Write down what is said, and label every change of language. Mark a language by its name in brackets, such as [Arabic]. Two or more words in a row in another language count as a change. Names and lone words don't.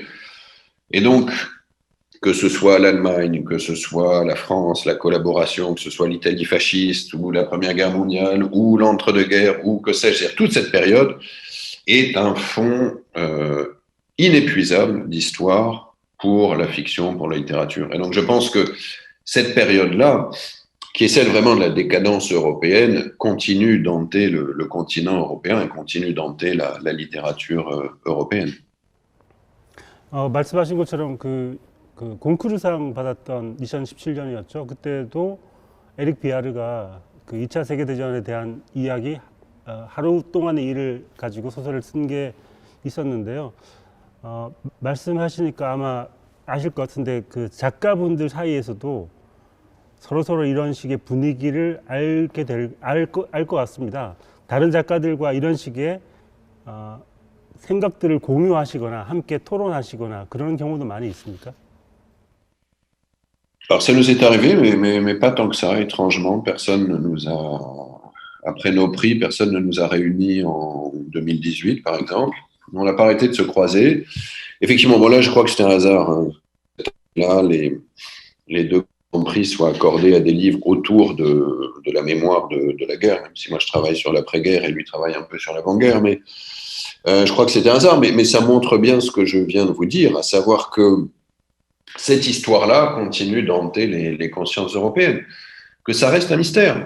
[French] Et donc, que ce soit l'Allemagne, que ce soit la France, la collaboration, que ce soit l'Italie fasciste, ou la Première Guerre mondiale, ou l'entre-deux-guerres, ou que sais-je, toute cette période est un fond inépuisable d'histoire pour la fiction, pour la littérature. Et donc je pense que cette période-là, qui est celle vraiment de la décadence européenne, continue d'hanter le continent européen et continue d'hanter la littérature européenne. [Korean] 말씀하신 것처럼 그 공크루상 받았던 2017년이었죠. 그때도 에릭 비아르가 그 2차 세계대전에 대한 이야기, 하루 동안의 일을 가지고 소설을 쓴 게 있었는데요. 말씀하시니까 아마 아실 것 같은데 그 작가분들 사이에서도 서로 이런 식의 분위기를 알 것 같습니다. 다른 작가들과 이런 식의 생각들을 공유하시거나 함께 토론하시거나 그런 경우도 많이 있습니까? [French] Alors ça nous est arrivé, mais pas tant que ça, étrangement. Personne ne nous a, après nos prix, personne ne nous a réunis en 2018, par exemple. On n'a pas arrêté de se croiser. Effectivement, bon là, je crois que c'était un hasard. Hein. Là, les 2 prix soient accordés à des livres autour de la mémoire de la guerre, même si moi je travaille sur l'après-guerre et lui travaille un peu sur l'avant-guerre, mais je crois que c'était un hasard, mais ça montre bien ce que je viens de vous dire, à savoir que cette histoire-là continue d'hanter les consciences européennes, que ça reste un mystère.